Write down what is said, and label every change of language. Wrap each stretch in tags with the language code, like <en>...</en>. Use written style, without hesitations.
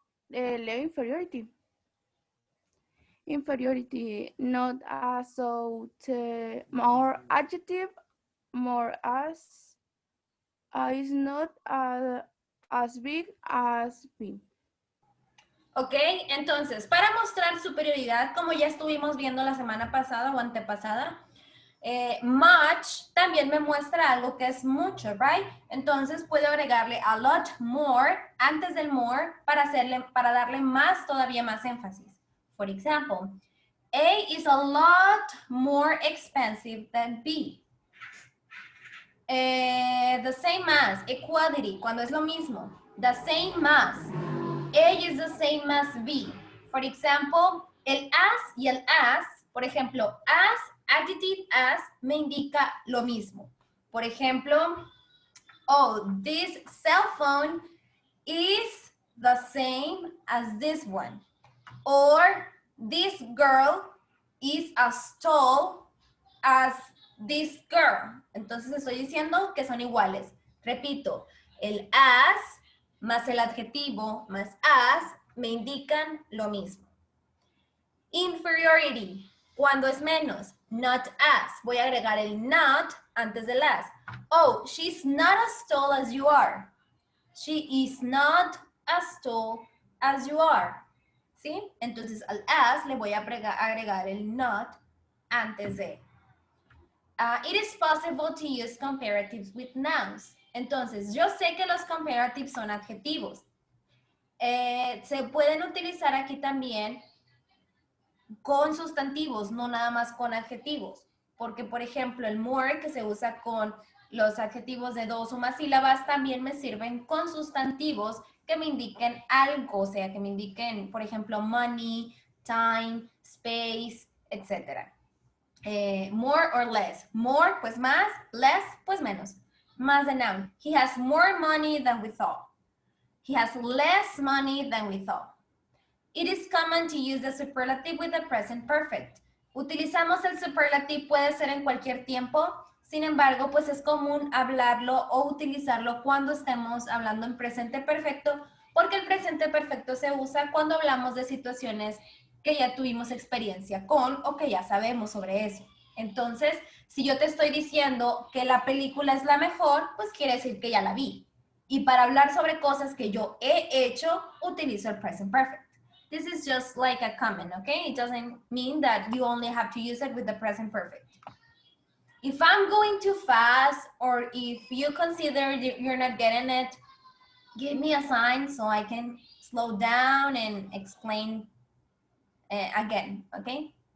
<en>Leo inferiority. Inferiority, not as so more adjective, more as is not as big as B.</en> <es>¿Ok? Entonces, para mostrar superioridad, como ya estuvimos viendo la semana pasada o antepasada, much también me muestra algo que es mucho,</es> <en>right?</en> <es>Entonces puedo agregarle a lot more antes del more para darle más, todavía más énfasis.</es> <en>For example, A is a lot more expensive than B. The same as, equality,</en> <es>cuando es lo mismo.</es> <en>The same as. A is the same as B. For example,</en> <es>el as y el as, por ejemplo,</es> <en>as, adjective as,</en> <es>me indica lo mismo. Por ejemplo,</es> <en>oh, this cell phone is the same as this one. Or this girl is as tall as this girl.</en> <es>Entonces estoy diciendo que son iguales. Repito, el as más el adjetivo más as me indican lo mismo. Inferiority, cuando es menos, not as. Voy a agregar el not antes del as.</es> <en>Oh, she's not as tall as you are. She is not as tall as you are.</en> <es>¿Sí? Entonces al as le voy a agregar el not antes de.</es> <en>It is possible to use comparatives with nouns.</en> <es>Entonces, yo sé que los comparatives son adjetivos. Se pueden utilizar aquí también con sustantivos, no nada más con adjetivos. Porque, por ejemplo, el more, que se usa con los adjetivos de 2 o más sílabas, también me sirven con sustantivos que me indiquen algo. O sea, que me indiquen, por ejemplo, money, time, space, etc.</es> <en>More or less.</en> <es>More, pues más. Less, pues menos. Más de noun.</es> <en>He has more money than we thought. He has less money than we thought. It is common to use the superlative with the present perfect.</en> <es>Utilizamos el superlative, puede ser en cualquier tiempo. Sin embargo, pues es común hablarlo o utilizarlo cuando estemos hablando en presente perfecto, porque el presente perfecto se usa cuando hablamos de situaciones que ya tuvimos experiencia con o que ya sabemos sobre eso. Entonces, si yo te estoy diciendo que la película es la mejor, pues quiere decir que ya la vi. Y para hablar sobre cosas que yo he hecho, utilizo el present perfect.</es> <en>This is just like a comment, okay? It doesn't mean that you only have to use it with the present perfect. If I'm going too fast or if you consider you're not getting it, give me a sign so I can slow down and explain again, okay?</en>